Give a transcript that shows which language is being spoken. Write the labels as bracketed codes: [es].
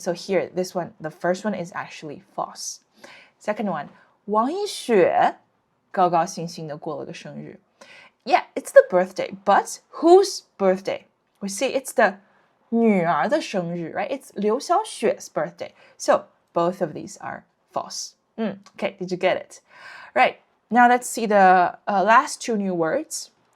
[en] So here, this one, the first one is actually false. Second one, [zh] 王一雪高高兴兴地过了个生日. [en] Yeah, it's the birthday, but whose birthday? We see it's the 女儿的生日, right? It's 刘小雪's birthday. So both of these are false. Okay, did you get it? Right, now let's see the last two new words.